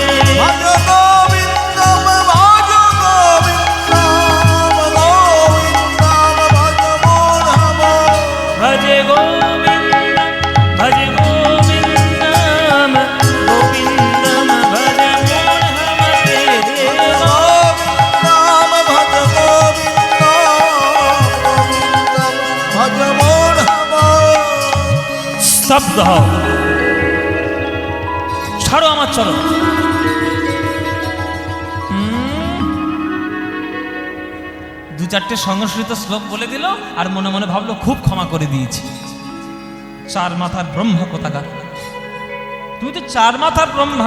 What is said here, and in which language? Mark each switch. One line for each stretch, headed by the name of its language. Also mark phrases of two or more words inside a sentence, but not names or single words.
Sanskrit: भज गोविन्दम भज गोविन्दम गोविन्दम भज मूढम भज गोविन्दं गोविन्दं भज मूढमते गोविन्दम भज गोविन्दम भज मूढम।
Bangla: স্তব্ধ হও, ছাড়ো আমার চরণ। দু চারটে সংস্কৃত শ্লোক বলে দিল আর মনে মনে ভাবলো খুব ক্ষমা করে দিয়েছি। চার মাথার ব্রহ্মা কোথাকার, তুমি তো চার মাথার ব্রহ্মা।